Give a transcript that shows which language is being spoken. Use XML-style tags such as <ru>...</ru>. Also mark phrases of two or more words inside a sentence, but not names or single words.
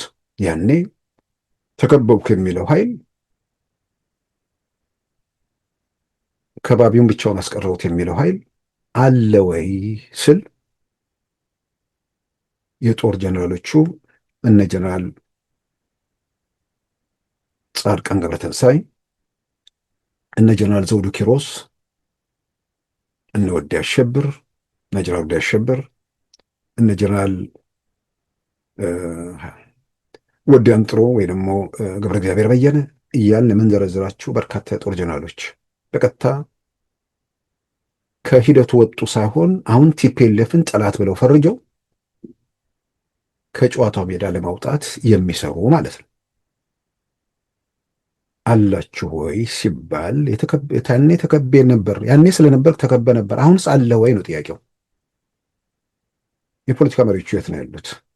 <am>ያኔ ተከበብኩ የሚለው ኃይል ከባቢውን ብቻውን አስቀረውት የሚለው ኃይል አለ ወይ ስል የጦር ጀነራሎቹ እነ ጀነራል ጻድቃን ገብረተንሳይ፣ እነ ጀነራል ዘውዱ ኪሮስ፣ እነ ወዲ አሸብር፣ እነ ጀነራል ወዲ አሸብር፣ እነ ጀነራል ወዲ አንጥሮ ወይ ደግሞ ገብረ እግዚአብሔር በየነ እያልን የምንዘረዝራቸው በርካታ የጦር ጀነራሎች በቀጥታ ከሂደቱ ወጡ ሳይሆን አሁን ቲፒኤልኤፍን ጠላት ብለው ፈርጀው ከጨዋታው ሜዳ ለማውጣት የሚሰሩ ማለት ነው። አላችሁ ወይ ሲባል ያኔ ተከቤ ነበር፣ ያኔ ስለነበር ተከበ ነበር። አሁንስ አለ ወይ ነው ጥያቄው። የፖለቲካ መሪዎቹ የት ነው ያሉት?</am>